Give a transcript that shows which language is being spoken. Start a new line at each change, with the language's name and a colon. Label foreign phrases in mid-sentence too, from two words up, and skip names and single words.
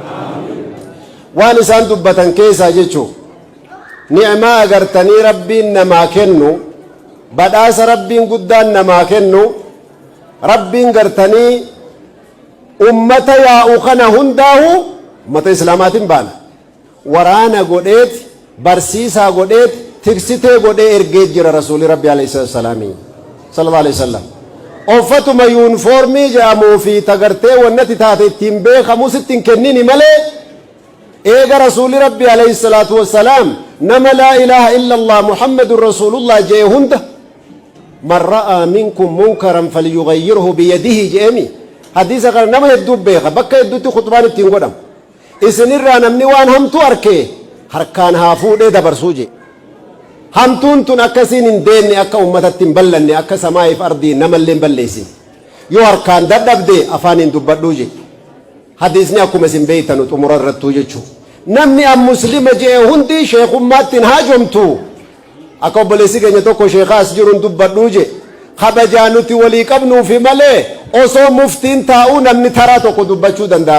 Oromo: waan isaan dubbatan keessaa jechuun ni'maa agartanii rabbiin namaa kennu badhaasa rabbiin guddaan namaa kennu rabbiin gartanii ummata yaa'u kana hundaahu ummata islaamaatiin baana waraana godheet barsiisaa godheet tiksitee godhee ergee jira rasuuli rabbi
Arabic: عليه السلام صلى الله عليه وسلم.
Oromo: uffatuma yuunifoormii jedhamuu fi tagartee wannati taate ittiin beekamu sittiin kennini malee eega rasuuli rabbi
Arabic: عليه الصلاة والسلام
Oromo: nama
Arabic: لا إله إلا الله محمد رسول الله
Oromo: jee hunda
Arabic: من رأى منكم منكرا فليغيره بيده
Oromo: jeemi hadiisa kana nama hedduu beeka bakka hedduutti khutbaan ittiin godhamu. isinirraa namni waan hamtuu arkee harkaan haa fuudhee dabarsuu je hamtuun tun akkasiin hin deenne akka ummatatti hin ballanne akka samaa'iif ardii namallee hin balleessin yoo harkaan dadhabde afaaniin dubbadhuu je hadiisni akkuma isin beeytanu xumura irrattuu jechuu namni an muslima jee hundi sheekummaatti hin haajomtu akka obboleessi keenya tokko sheekaas jiruun dubbadhuu je kabajaa nuti walii qabnuufi malee osoo muftiin taa'uu namni taraa tokko dubbachuu danda'a.